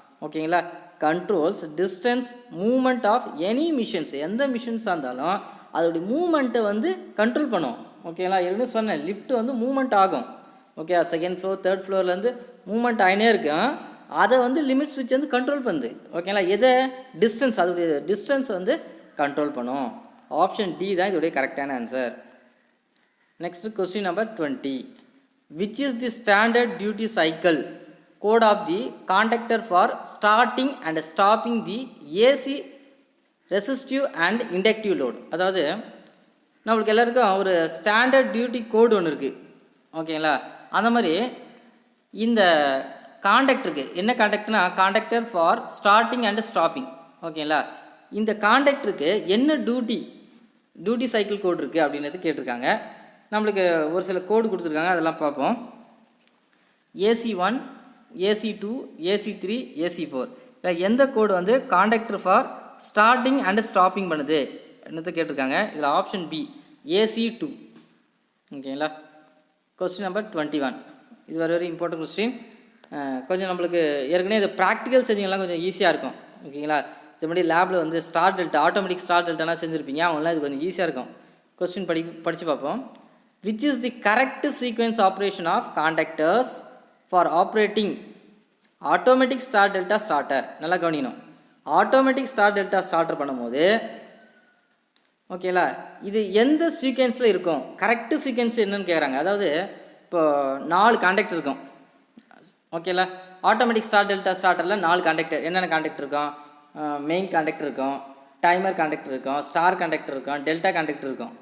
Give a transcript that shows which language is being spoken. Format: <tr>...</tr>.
<ta>ஓகேங்களா,</ta> <en>controls distance movement of any machines,</en> <ta>எந்த மிஷின்ஸாக இருந்தாலும் அதோடைய மூமெண்ட்டை வந்து கண்ட்ரோல் பண்ணும். ஓகேங்களா, ஏற்கனவே சொன்னேன், லிஃப்ட் வந்து மூமெண்ட் ஆகும். Okay, second floor third ஃப்ளோர்லேருந்து moment ஆகினே இருக்கும். அதை வந்து லிமிட் ஸ்விட்ச் வந்து கண்ட்ரோல் பண்ணுது. ஓகேங்களா, எதை டிஸ்டன்ஸ், அதோடைய டிஸ்டன்ஸ் வந்து கண்ட்ரோல் பண்ணும். ஆப்ஷன் டி தான் இதோடைய கரெக்டான answer.</ta> <en>Next question number 20, which is the standard duty cycle code of the conductor for starting and stopping the AC resistive and inductive load?</en> <ta>அதாவது நம்மளுக்கு எல்லாருக்கும் ஒரு ஸ்டாண்டர்ட் டியூட்டி கோடு ஒன்று இருக்குது. ஓகேங்களா, அந்த மாதிரி இந்த காண்டக்டருக்கு என்ன காண்டக்டர்னா,</ta> <en>Contactor for starting and stopping.</en> <ta>ஓகேங்களா, இந்த காண்டக்டருக்கு என்ன டியூட்டி சைக்கிள் கோடு இருக்குது அப்படின்றது கேட்டிருக்காங்க. நம்மளுக்கு ஒரு சில கோடு கொடுத்துருக்காங்க, அதெல்லாம் பார்ப்போம். AC1, AC2, AC3, AC4. எந்த கோடு வந்து</ta> <en>contactor for starting and stopping</en> <ta>பண்ணுது என்னது கேட்டிருக்காங்க. இதில் ஆப்ஷன் பி AC2. ஓகேங்களா, கொஸ்டின் நம்பர் 21, இது வெரி இம்பார்ட்டன்ட் கொஸ்டின். கொஞ்சம் நம்மளுக்கு ஏற்கனவே இது ப்ராக்டிக்கல் செஞ்சிங்கெல்லாம் கொஞ்சம் ஈஸியாக இருக்கும். ஓகேங்களா, இது மாதிரி லேபில் வந்து ஸ்டார் டெல்டா, ஆட்டோமேட்டிக் ஸ்டார் டெல்டாலாம் செஞ்சுருப்பீங்க, அவங்களாம் இது கொஞ்சம் ஈஸியாக இருக்கும். கொஸ்டின் படித்து பார்ப்போம்.</ta> <en>Which is the correct sequence operation of conductors for operating automatic star delta starter?</en> <ta>நல்லா கவனிக்கணும். ஆட்டோமேட்டிக் ஸ்டார் டெல்டா ஸ்டார்டர் பண்ணும்போது ஓகேங்களா, இது எந்த சீக்வென்ஸில் இருக்கும், கரெக்டு சீக்வென்ஸ் என்னன்னு கேட்குறாங்க. அதாவது இப்போ 4 காண்டக்டர் இருக்கும். ஓகேங்களா, ஆட்டோமேட்டிக் ஸ்டார் டெல்டா ஸ்டார்டரில் 4 காண்டக்டர், என்னென்ன காண்டக்டர் இருக்கும், மெயின் காண்டக்டர் இருக்கும், டைமர் காண்டக்டர் இருக்கும், ஸ்டார் காண்டக்டர் இருக்கும், டெல்டா காண்டக்டர் இருக்கும்.</ta>